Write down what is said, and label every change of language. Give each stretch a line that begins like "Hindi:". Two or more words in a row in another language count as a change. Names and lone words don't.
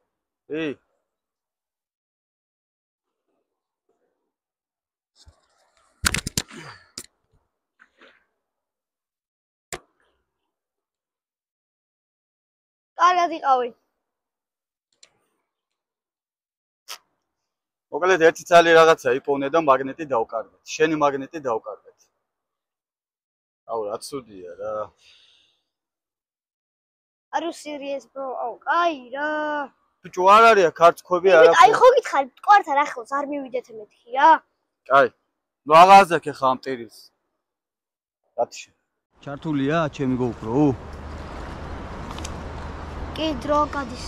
Georgian: კარგად იყავი. მოკლედ ერთი ცალი რაღაცა იპოვნე და მაგნეტი დავკარგეთ. შენი მაგნეტი დავკარგეთ. აუ რა ცუდია რა.
English: Are you serious bro?
Georgian: აუ კაი რა. ბიჭო არ არის აქ არცქვები არაფერი. აი ხო გითხარი, მტკვართან ახლოს არ მივიდეთ მეთქი რა. კაი. ნუ აღაზექ ხა ამ ტირილს. რათში? ჩართულია ჩემი GoPro? კი დრო გადის.